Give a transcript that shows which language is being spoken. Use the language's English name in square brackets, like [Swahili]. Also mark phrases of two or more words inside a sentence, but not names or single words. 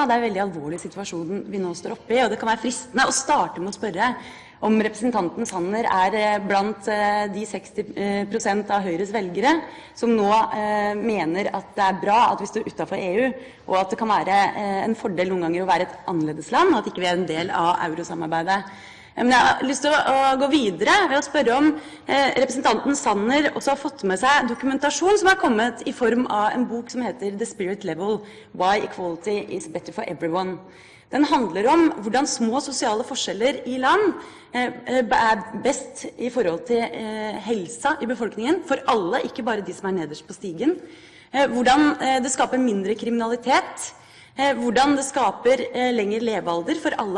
[Norwegian] Det er en veldig alvorlig situasjon vi nå står oppe i, og det kan være fristende å starte med å spørre om representanten Sanner er blant de 60% av Høyres velgere som nå mener at det er bra at vi står utenfor EU, og at det kan være en fordel noen ganger å være et annerledesland, og at ikke vi er en del av eurosamarbeidet. Men jeg har lyst til å gå videre ved å spørre om representanten Sanner også har fått med seg dokumentasjon som har kommet i form av en bok som heter The Spirit Level, Why Equality is Better for Everyone. Den handler om hvordan små sosiale forskjeller i land er best i forhold til helsa i befolkningen, for alle, ikke bare de som er nederst på stigen. Hvordan det skaper mindre kriminalitet, hvordan det skaper lengre levealder for alle.